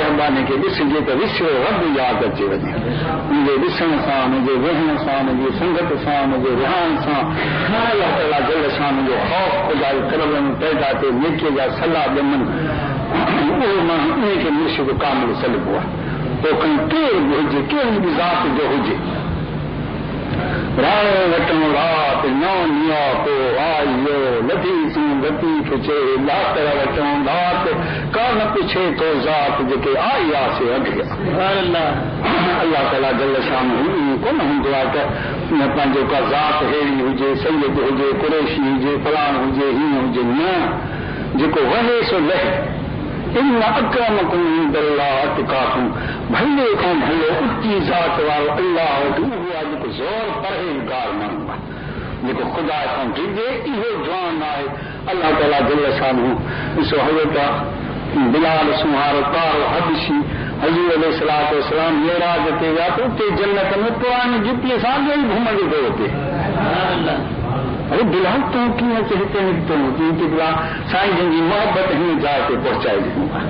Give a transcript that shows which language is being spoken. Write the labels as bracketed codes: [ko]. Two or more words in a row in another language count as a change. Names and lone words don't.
[sd] हवाने खे ॾिसजे त विसरो रब यादि अचे वञे उनजे ॾिसण सां उनजे वेहण सां उनजी संगत सां उनजे रहण सां अल्लाह ताला जल शान जो ख़ौफ़ ख़ुदा जे क़ल्ब में पैदा थिए नेकीअ जा सलाह ॼमनि उहो माण्हू उनखे मुर्शिद कामिल सॾिबो आहे पोइ खणी केरु बि हुजे कहिड़ी बि ज़ात जो हुजे राणो वटण रात नौ निया को आयो लधी तूं लतीफ़ चए लातर वटण रात कान पुछे तो ज़ात जेके आई आसे अॻियां अल्लाह ताला जल शान कोन हूंदो आहे त पंहिंजो का ज़ात अहिड़ी हुजे सैयद हुजे कुरैशी हुजे फलाण हुजे हीअं हुजे न जेको वहे सो लहे [ar] إن أكرمكم عند الله [sd] अतकाकुम भले खां भले उची ज़ात वारो अल्लाह वटि उहो आहे जेको ज़ोर परहेज़गार माण्हू आहे जेको ख़ुदा खां डिॼे इहो जवान आहे अल्लाह ताला दिल सां ॾिसो हज़रत बिलाल सुहारो तारो हबशी हज़ूर [ar] عليه الصلاة والسلام [sd] मेराज ते विया त उते जन्नत में पुराणी जुतीअ सां ई घुमंदो पियो हुते अरे बिलाल तूं कीअं हिते निकितो क्योंकि बिलाल साईं जन जी मोहबत हिन जाइ ते पहुचाए ॾिनो